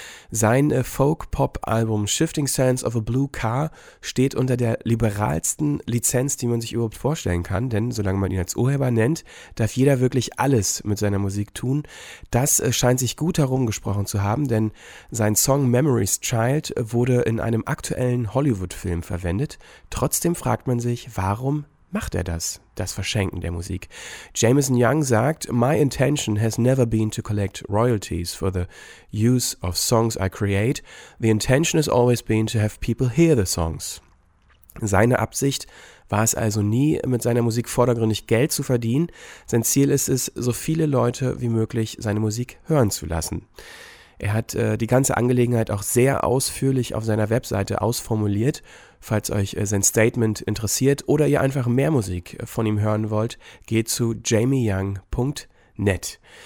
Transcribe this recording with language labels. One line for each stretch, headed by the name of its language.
German: Sein Folk-Pop-Album Shifting Sands of a Blue Car steht unter der liberalsten Lizenz, die man sich überhaupt vorstellen kann, denn solange man ihn als Urheber nennt, darf jeder wirklich alles mit seiner Musik tun. Das scheint sich gut herumgesprochen zu haben, denn sein Song Memories Child wurde in einem aktuellen Hollywood-Film verwendet. Trotzdem fragt man sich, warum macht er das, das Verschenken der Musik?
English: Jameson Young
German: sagt,
English: "My intention has never been to collect royalties for the use of songs I create. The intention has always been to have people hear the songs."
German: Seine Absicht war es also nie, mit seiner Musik vordergründig Geld zu verdienen. Sein Ziel ist es, so viele Leute wie möglich seine Musik hören zu lassen. Er hat die ganze Angelegenheit auch sehr ausführlich auf seiner Webseite ausformuliert. Falls euch sein Statement interessiert oder ihr einfach mehr Musik von ihm hören wollt, geht zu jamieyoung.net.